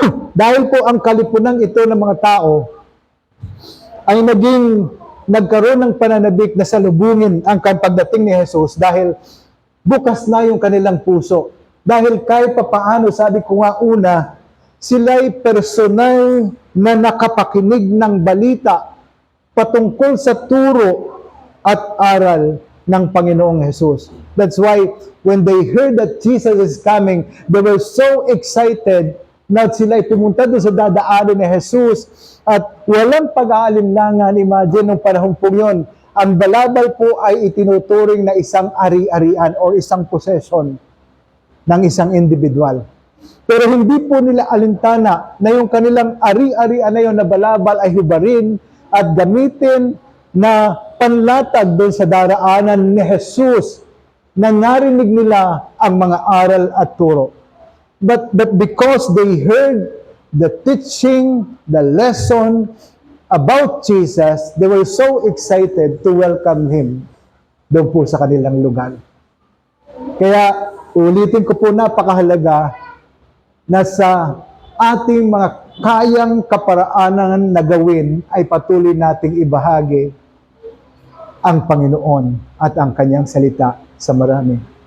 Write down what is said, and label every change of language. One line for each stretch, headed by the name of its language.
Filipino: Dahil po ang kalipunan ito ng mga tao ay nagkaroon ng pananabik na salubungin ang pagdating ni Jesus dahil bukas na yung kanilang puso. Dahil kahit papaano, sabi ko nga una, sila'y personal na nakapakinig ng balita patungkol sa turo at aral ng Panginoong Jesus.
English: That's why when they heard that Jesus is coming, they were so excited
Filipino: na sila'y pumunta doon sa dadaanan ni Jesus at walang pag-aalinlangan. Imagine nung panahon po yun, ang balabal po ay itinuturing na isang ari-arian o isang possession ng isang individual. Pero hindi po nila alintana na yung kanilang ari-arian na yun na balabal ay hubarin at gamitin na panlatag doon sa daraanan ni Jesus na narinig nila ang mga aral at turo.
English: But because they heard the teaching, the lesson about Jesus, they were so excited to welcome Him
Filipino: doon po sa kanilang lugar. Kaya ulitin ko po, napakahalaga na sa ating mga kayang kaparaanan na gawin ay patuloy nating ibahagi ang Panginoon at ang Kanyang salita sa marami.